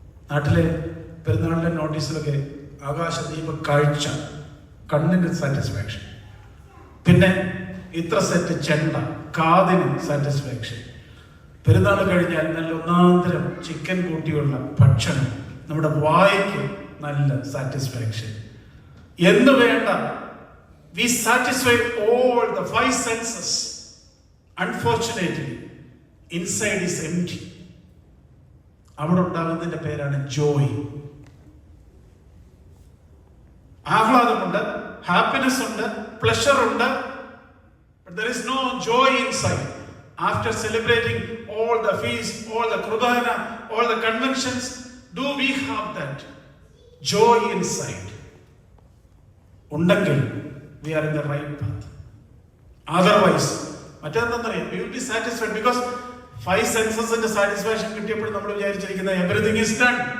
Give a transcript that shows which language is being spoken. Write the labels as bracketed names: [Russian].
[Malayalam] നാട്ടിലെ പെരുന്നാളിന്റെ നോട്ടീസിലൊക്കെ ആകാശദീപ കാഴ്ച, കണ്ണിന് സാറ്റിസ്ഫാക്ഷൻ. പിന്നെ ഇത്ര സെറ്റ് ചെണ്ട, കാതിന് സാറ്റിസ്ഫാക്ഷൻ. പെരുന്നാൾ കഴിഞ്ഞാൽ നല്ല ഒന്നാന്തരം ചിക്കൻ കൂട്ടിയുള്ള ഭക്ഷണം, നമ്മുടെ വായ്ക്ക് നല്ല സാറ്റിസ്ഫാക്ഷൻ. എന്ന് വേണ്ട, [English] we satisfy all the 5 senses. Unfortunately, inside is empty. [Malayalam] അവിടെ ഉണ്ടാകുന്നതിന്റെ പേരാണ് ജോയ്. ആഹ്ലാദമുണ്ട്, ഹാപ്പിനെസ് ഉണ്ട്, പ്ലഷർ ഉണ്ട്, [English] but there is no joy inside. After celebrating all the feasts, all the Kurbana, all the conventions, do we have that joy inside? [Malayalam] ഉണ്ടെങ്കിൽ [English] we are in the right path. Otherwise, [Malayalam] മറ്റെന്താണെന്നറിയാം, [English] we will be satisfied because 5 senses satisfaction [Malayalam] കിട്ടിയപ്പോൾ നമ്മൾ വിചാരിച്ചിരിക്കുന്ന [English] Everything is done.